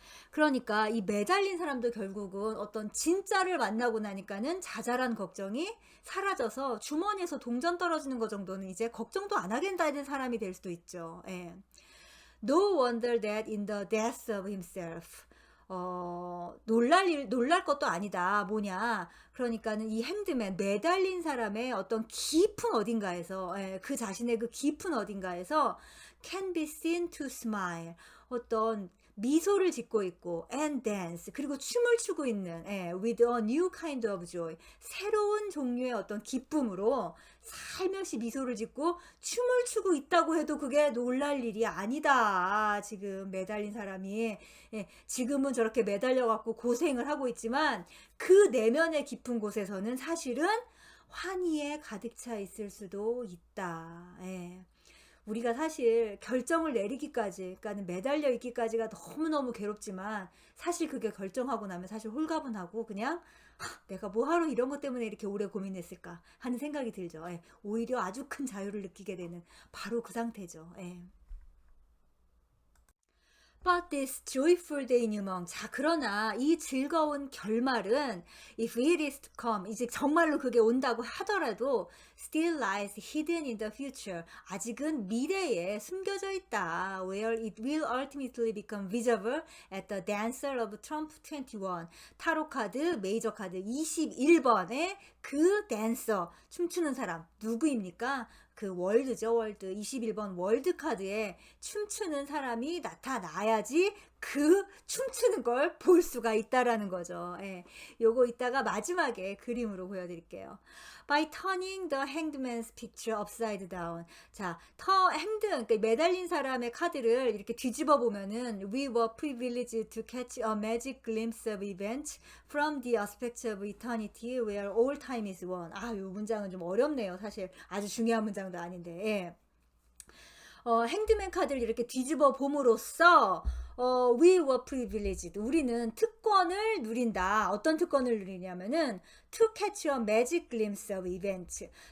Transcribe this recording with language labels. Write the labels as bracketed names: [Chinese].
[Korean] 그러니까 이 매달린 사람도 결국은 어떤 진짜를 만나고 나니까는 자잘한 걱정이 사라져서 주머니에서 동전 떨어지는 거 정도는 이제 걱정도 안 하게 되는 사람이 될 수도 있죠. 예. [English] No wonder that in the death of himself. [Korean] 놀랄 것도 아니다. 뭐냐. 그러니까는 이 행드맨, 매달린 사람의 어떤 깊은 어딘가에서, 예, 그 자신의 그 깊은 어딘가에서 [English] can be seen to smile. [Korean] 어떤 미소를 짓고 있고 [English] and dance, [Korean] 그리고 춤을 추고 있는, 예, [English] with a new kind of joy, [Korean] 새로운 종류의 어떤 기쁨으로 살며시 미소를 짓고 춤을 추고 있다고 해도 그게 놀랄 일이 아니다. 지금 매달린 사람이, 예, 지금은 저렇게 매달려 갖고 고생을 하고 있지만 그 내면의 깊은 곳에서는 사실은 환희에 가득 차 있을 수도 있다. 예. 우리가 사실 결정을 내리기까지, 그러니까 매달려 있기까지가 너무너무 괴롭지만 사실 그게 결정하고 나면 사실 홀가분하고 그냥 내가 뭐하러 이런 것 때문에 이렇게 오래 고민했을까 하는 생각이 들죠. 예, 오히려 아주 큰 자유를 느끼게 되는 바로 그 상태죠. 예. [English] But this joyful denouement. [Korean] 자, 그러나 이 즐거운 결말은 [English] if it is to come, [Korean] 이제 정말로 그게 온다고 하더라도 [English] still lies hidden in the future. [Korean] 아직은 미래에 숨겨져 있다. [English] Where it will ultimately become visible at the dancer of Trump 21. [Korean] 타로 카드, 메이저 카드 21번의 그 댄서, 춤추는 사람 누구입니까? 그 월드죠, 월드. 21번 월드 카드에 춤추는 사람이 나타나야지 그 춤추는 걸 볼 수가 있다라는 거죠. 예. 요거 이따가 마지막에 그림으로 보여드릴게요. [English] By turning the hanged man's picture upside down. [Korean] 자, 그러니까 매달린 사람의 카드를 이렇게 뒤집어 보면은 [English] We were privileged to catch a magic glimpse of events from the aspect of eternity where all time is one. [Korean] 아, 요 문장은 좀 어렵네요. 사실 아주 중요한 문장도 아닌데. 예. 행드맨 카드를 이렇게 뒤집어 봄으로써 [English] we were privileged. [Korean] 우리는 특권을 누린다. 어떤 특권을 누리냐면은 [English] to catch a magic glimpse of events.